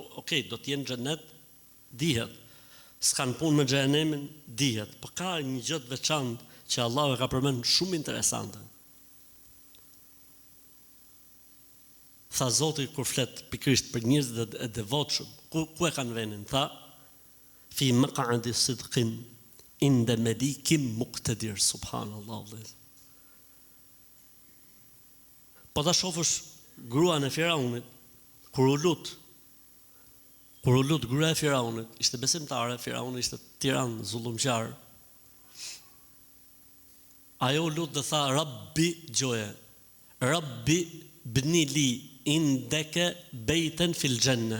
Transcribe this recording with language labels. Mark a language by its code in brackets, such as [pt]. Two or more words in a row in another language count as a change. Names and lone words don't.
[sq] Okej, do të jenë në xhenet, dihet. S'kan punë me xhenemin, dihet. Po ka një gjë të veçantë që Allahu e ka përmendur shumë interesante. Tha Zoti kur flet pikërisht për njerëzit e devotshëm, ku e kanë vënë? Tha: [ar] في مقعد صدق عند مليك مقتدر. [sq] Subhanallahu. Po ta shofësh gruan e Firaunit, kur u lut gruaja e Firaunit, ishte besimtare, Firauni ishte tiran, zullumqar. Ajo lut dhe tha: Rabbi, gjoje, [ar] رب ابن لي عندك بيتا في الجنة.